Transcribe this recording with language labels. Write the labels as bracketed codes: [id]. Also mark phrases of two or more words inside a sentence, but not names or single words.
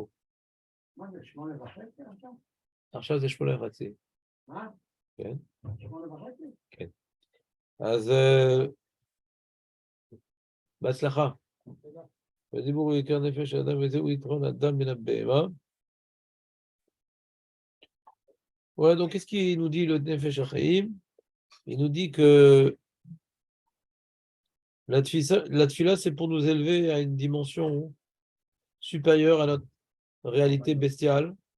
[he] מה זה, 8:30 עכשיו? עכשיו זה 8:30. מה? כן. 8:30? כן. אז בהצלחה. ודיבור הוא יקר נפש האדם, וזהו יתרון אדם מן הבהמה. [fr] Voilà, donc qu'est-ce qu'il nous dit le Nefesh HaChaim? Il nous dit que La tfila, c'est pour nous élever à une dimension supérieure à notre réalité bestiale.